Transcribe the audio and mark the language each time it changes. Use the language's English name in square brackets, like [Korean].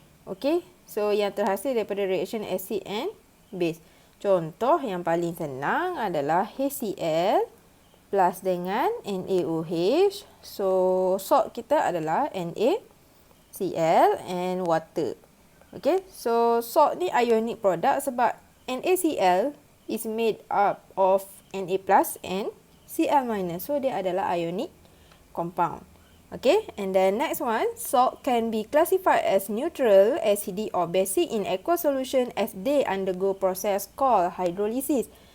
[Malay] Okay, so yang terhasil daripada [English] reaction acid and base. [Malay] Contoh yang paling senang adalah HCl plus dengan NaOH. So, salt kita adalah NaCl [English] and water. [Malay] Okay, so salt ni [English] ionic product sebab NaCl is made up of Na plus and Cl minus. [Malay] So, dia adalah ionic compound. [English] Okay, and then next one, salt can be classified as neutral, acidic or basic in aqueous solution as they undergo process called hydrolysis.